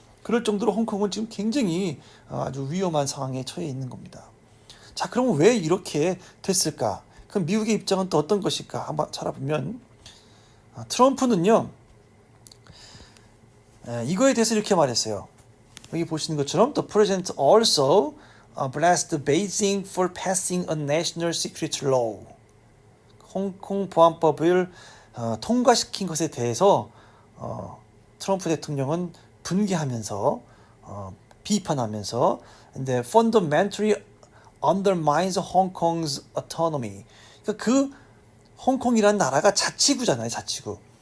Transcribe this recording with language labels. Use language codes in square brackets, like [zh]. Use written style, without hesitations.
[ko] 그럴 정도로 홍콩은 지금 굉장히 아주 위험한 상황에 처해 있는 겁니다. 자, 그럼 왜 이렇게 됐을까? 그럼 미국의 입장은 또 어떤 것일까? 한번 찾아보면 트럼프는요, 이거에 대해서 이렇게 말했어요. 여기 보시는 것처럼 [en] The President also blessed Beijing for passing a national security law. [ko] 홍콩 보안법을 통과시킨 것에 대해서 트럼프 대통령은 분개하면서 비판하면서 근데 [en] fundamentally undermines Hong Kong's autonomy. [ko] 그러니까 그 홍콩이라는 나라가 자치구잖아요, 자치구.